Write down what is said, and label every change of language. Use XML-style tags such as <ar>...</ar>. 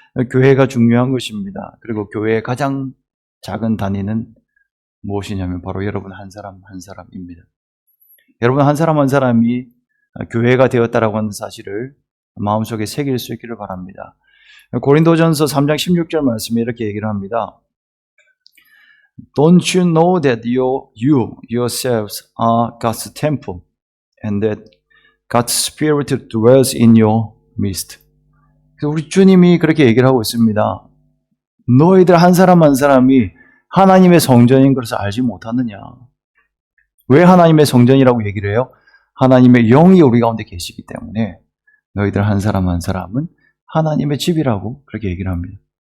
<ko>교회가 중요한 것입니다. 그리고 교회의 가장 작은 단위는 무엇이냐면 바로 여러분 한 사람 한 사람입니다. 여러분 한 사람 한 사람이 교회가 되었다라고 하는 사실을 마음속에 새길 수 있기를 바랍니다. 고린도전서 3장 16절 말씀에 이렇게 얘기를 합니다.</ko> <en>Don't you know that you yourselves are God's temple and that God's Spirit dwells in your midst.</en> <ko>우리 주님이 그렇게 얘기를 하고 있습니다. 너희들 한 사람 한 사람이 하나님의 성전인 것을 알지 못하느냐. 왜 하나님의 성전이라고 얘기를 해요? 하나님의 영이 우리 가운데 계시기 때문에 너희들 한 사람 한 사람은 하나님의 집이라고 그렇게 얘기를 합니다.</ko>